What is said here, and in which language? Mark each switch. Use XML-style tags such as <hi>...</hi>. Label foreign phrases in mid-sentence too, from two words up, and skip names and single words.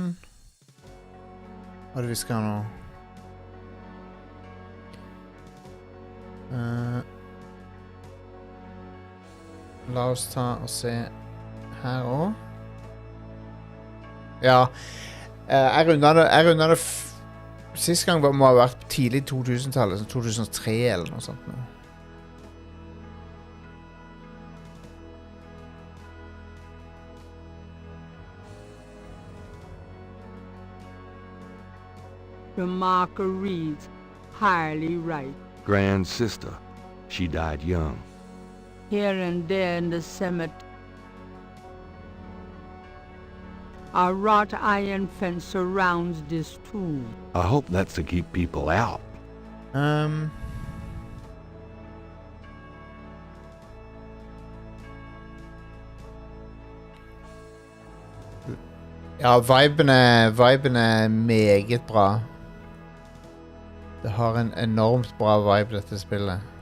<no>Hva er det vi skal nå? La oss ta og se her også. Ja, jeg rundet det sist gang må ha vært tidlig 2000-tallet, 2003 eller noe sånt nå.</no> <en>The marker reads, highly right. Grand sister. She died young. Here and there in the cemetery. A wrought iron fence surrounds this tomb. I hope that's to keep people out.</en> <no>Ja, viben er meget bra. Det har en enormt bra vibe, dette spillet.</no>